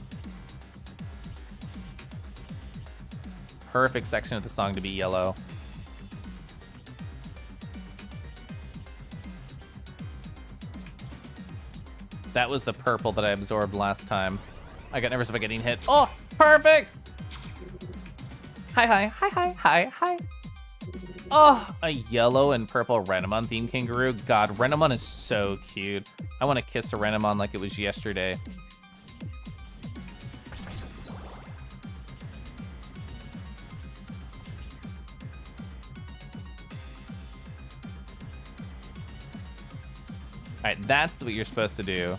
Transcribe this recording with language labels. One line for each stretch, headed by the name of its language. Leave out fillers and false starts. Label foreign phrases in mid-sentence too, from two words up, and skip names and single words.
English: Perfect section of the song to be yellow. That was the purple that I absorbed last time. I got nervous about getting hit. Oh, perfect! Hi, hi, hi, hi, hi, hi. Oh, a yellow and purple Renamon theme kangaroo. God, Renamon is so cute. I want to kiss a Renamon like it was yesterday. All right, that's what you're supposed to do.